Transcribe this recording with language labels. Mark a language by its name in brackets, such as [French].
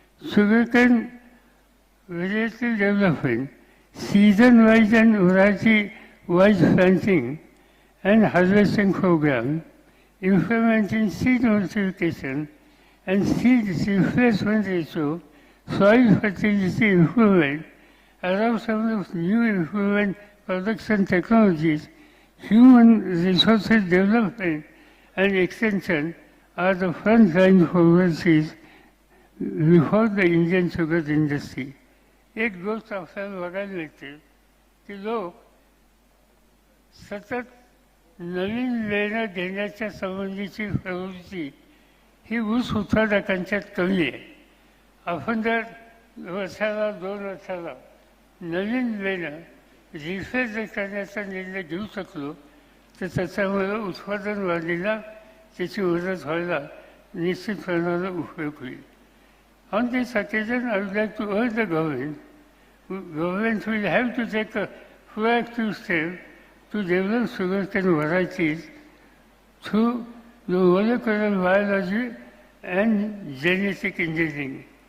[English] Sugarcane variety development, season-wise and variety-wise planting and harvesting program, implementing seed multiplication and seed replacement ratio, soil fertility improvement, around some of new improvement production technologies, human resources development and extension are the front-line policies before the Indian sugar industry. [Marathi] एक गोष्ट आपल्याला बघायला मिळते की लोक सतत नवीन लेणं घेण्याच्या संबंधीची प्रवृत्ती ही ऊस उत्पादकांच्यात कमी आहे. आपण जर वर्षाला 2 वर्षाला नवीन लेणं रिफ्रेश करण्याचा निर्णय घेऊ शकलो तर त्याच्यामुळे उत्पादन वाढीला त्याची मदत व्हायला निश्चितपणाने उपयोग होईल. [English] On this occasion, I would like to urge the government will have to take a proactive step to develop sugarcane varieties through the molecular biology and genetic engineering.